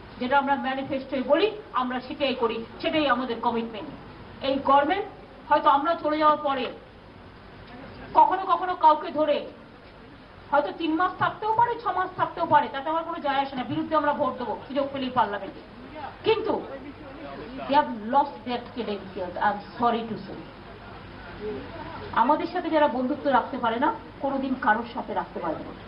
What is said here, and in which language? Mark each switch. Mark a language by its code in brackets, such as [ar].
[bn] যেটা আমরা ম্যানিফেস্টোয় বলি, আমরা সেটাই করি, সেটাই আমাদের কমিটমেন্ট। এই গভর্নমেন্ট হয়তো আমরা চলে যাওয়ার পরে কখনো কখনো কাউকে ধরে হয়তো 3 মাস থাকতেও পারে, 6 মাস থাকতেও পারে, তাতে আমার কোনো যায় আসে না, বিরুদ্ধে আমরা ভোট দেবো সুযোগ পেলেই পার্লামেন্টে। কিন্তু [en] they have lost their credentials, I am sorry to say। [bn] আমাদের সাথে যারা বন্ধুত্ব রাখতে পারে না, কোনোদিন কারোর সাথে রাখতে পারবে না।